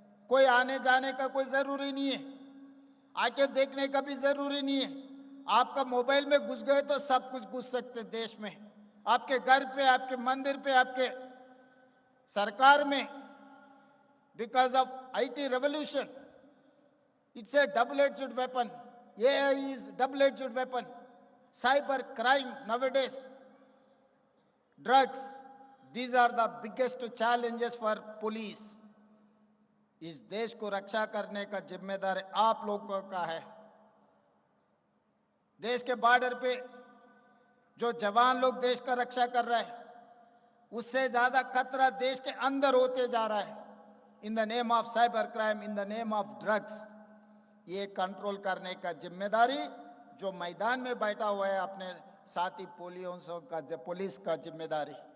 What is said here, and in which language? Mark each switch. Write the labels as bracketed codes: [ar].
[hi] कोई आने जाने का कोई जरूरी नहीं है, आके देखने का भी जरूरी नहीं है। आपका मोबाइल में घुस गए तो सब कुछ घुस सकते देश में, आपके घर पे, आपके मंदिर पे, आपके सरकार में। [en] Because of IT revolution, it's a double edged weapon. AI is double edged weapon. Cyber crime nowadays, drugs, these are the biggest challenges for police। [hi] इस देश को रक्षा करने का जिम्मेदार आप लोगों का है। देश के बॉर्डर पे जो जवान लोग देश का रक्षा कर रहे हैं, उससे ज्यादा खतरा देश के अंदर होते जा रहा है। [en] in the name of cyber crime, in the name of drugs, [hi] ये कंट्रोल करने का जिम्मेदारी जो मैदान में बैठा हुआ है अपने साथी पुलिस का जिम्मेदारी।